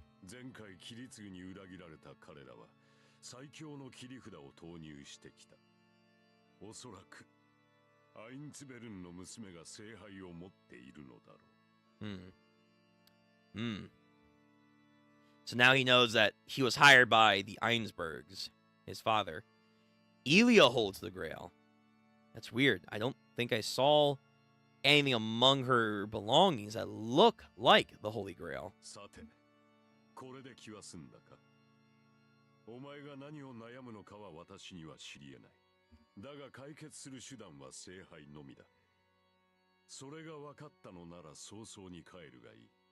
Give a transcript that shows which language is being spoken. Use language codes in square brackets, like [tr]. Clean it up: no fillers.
[ja] 前回切り継ぎに裏切られた彼らは最強の切り札を投入してきた。おそらくアインツベルンの娘が聖杯を持っているのだろう。 [en] So now he knows that he was hired by the Einsbergs, his father. Elia holds the Grail. That's weird. I don't think I saw anything among her belongings that look like the Holy Grail. [ja] さて、これで気は済んだか。お前が何を悩むのかは私には知り得ない。だが解決する手段は聖杯のみだ。それが分かったのなら早々に帰るがいい。